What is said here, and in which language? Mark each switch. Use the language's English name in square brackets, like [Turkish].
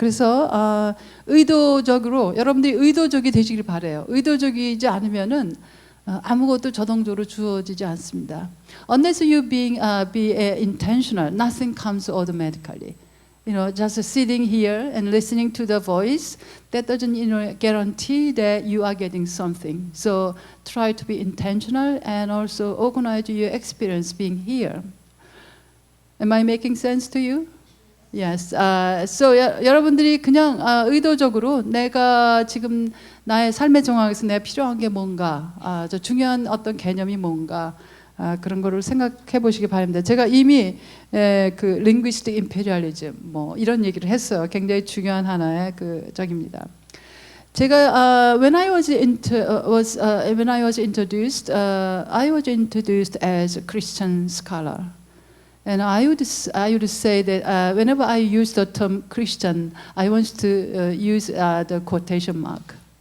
[Korean] 그래서 의도적으로 여러분들이 의도적이 되시길 바라요. 의도적이지 않으면은 아무것도 저동적으로 주어지지 않습니다. [English] Unless you be intentional, nothing comes automatically. Just sitting here and listening to the voice, that doesn't guarantee that you are getting something. So try to be intentional and also organize your experience being here. Am I making sense to you? Yes. So [Korean] 여러분들이 그냥 의도적으로 내가 지금 나의 삶의 정황에서 내가 필요한 게 뭔가, 저 중요한 어떤 개념이 뭔가 그런 거를 생각해 보시기 바랍니다. 제가 이미 그 linguistic imperialism 이런 얘기를 했어요. 굉장히 중요한 하나의 적입니다. 제가 [English] when I was introduced, I was introduced as a Christian scholar. And I would say that whenever I use the term Christian, I want to use the quotation mark.